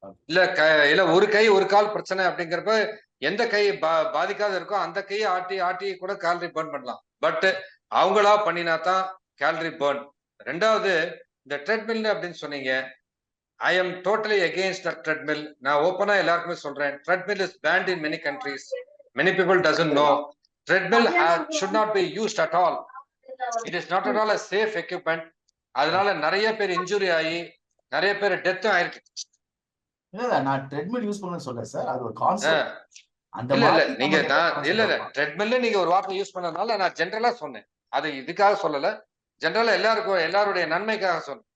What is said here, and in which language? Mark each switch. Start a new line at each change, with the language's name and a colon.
Tamil: இல்ல ஒரு கை ஒரு கால் பிரச்சனை அப்படிங்கிறப்ப எந்த கை பாதிக்காத இருக்கோ அந்த கையை ஆட்டி கூட கேலரி பர்ன் பண்ணலாம். பட் அவங்களா பண்ணினா தான் கேலரி பர்ன். ரெண்டாவது இந்த ட்ரெட்மில் அப்படின்னு சொன்னீங்க.
English: I am totally against the treadmill.
Tamil: நான் ஓப்பனா எல்லாருக்குமே சொல்றேன்,
English: treadmill is banned in many countries. Many people doesn't know. Treadmill should not be used at all. It is not at all a safe equipment.
Tamil: அதனால நிறைய பேர் injury ஆகி நிறைய பேர் டெத்தும் ஆயிருக்கு. இல்ல நான் ட்ரெட்மில் யூஸ் பண்ண சொல்ல சார், அது ஒரு கான்செப்ட். இல்ல நீங்க ட்ரெட்மில்ல நீங்க ஒரு வார்த்தை யூஸ் பண்ணனால நான் ஜெனரலா சொன்னேன். அது இதுக்காக சொல்லல, ஜெனரலா எல்லாருடைய நன்மைக்காக சொன்னேன்.